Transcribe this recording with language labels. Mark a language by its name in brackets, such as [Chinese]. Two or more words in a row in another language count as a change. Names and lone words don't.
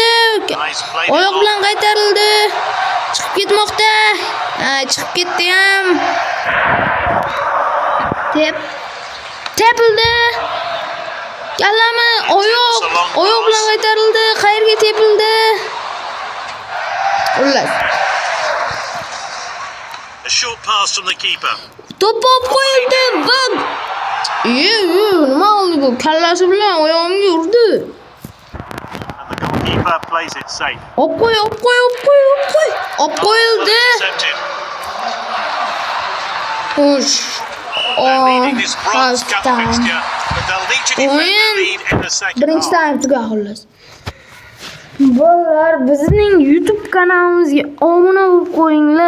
[Uzbek] Oyoq bilan qaytarildi. Chiqib ketmoqda. Chiqib ketdi ham. Tepildi. Kallami oyoq bilan qaytarildi. Qayerga tepildi? Xullas. [English] A short pass from the keeper. [Uzbek] To'p qo'yildi va nima oldi bu? Kallasi bilan oyog'imga urdi. [English] And the goalkeeper plays it safe. [Uzbek] Olib qo'yildi. Xo'sh. Birinchi taym tuga xullas. Bolalar, bizning YouTube kanalimizga obuna bo'lib qo'yinglar.